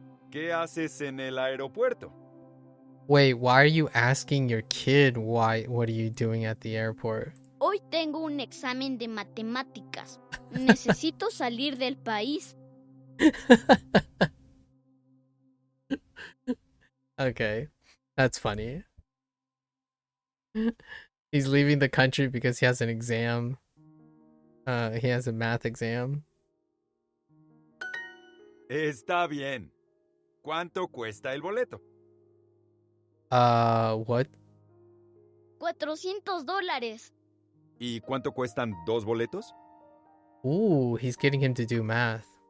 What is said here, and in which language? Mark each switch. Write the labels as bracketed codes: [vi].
[es] ¿Qué haces en el aeropuerto? [en] Wait, why are you asking your kid what are you doing at the airport? [es] Hoy tengo un examen de matemáticas. Necesito salir del país. [en] Okay, that's funny. He's leaving the country because he has an exam. He has a math exam. [es] Está bien. ¿Cuánto cuesta el boleto? [en] What? [es] $400. ¿Y cuánto cuestan 2 boletos? [en] Ooh, he's getting him to do math.